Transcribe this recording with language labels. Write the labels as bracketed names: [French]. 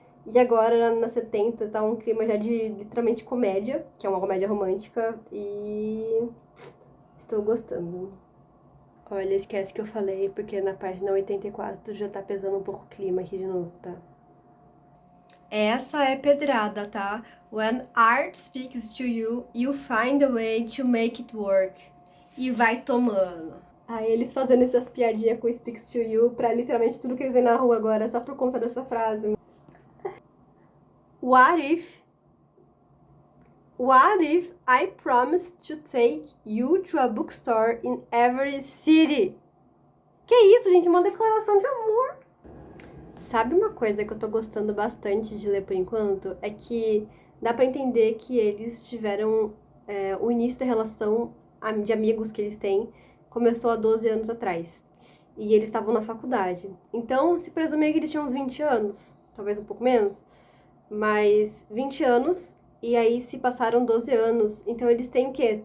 [Portuguese] E agora, na 70, tá um clima já de literalmente comédia, que é uma comédia romântica, e estou gostando. Olha, esquece que eu falei, porque na página 84 já tá pesando um pouco o clima aqui de novo, tá? Essa é pedrada, tá? [English] When art speaks to you, you find a way to make it work. [Portuguese] E vai tomando. Aí eles fazendo essas piadinhas com [English] speaks to you [Portuguese] pra literalmente tudo que eles veem na rua agora, só por conta dessa frase. [English] What if I promised to take you to a bookstore in every city? [Portuguese] Que isso, gente? Uma declaração de amor. Sabe uma coisa que eu tô gostando bastante de ler por enquanto? É que dá pra entender que eles tiveram o início da relação de amigos que eles têm começou há 12 anos atrás. E eles estavam na faculdade. Então, se presumia que eles tinham uns 20 anos, talvez um pouco menos, mas 20 anos, e aí se passaram 12 anos. Então, eles têm o quê?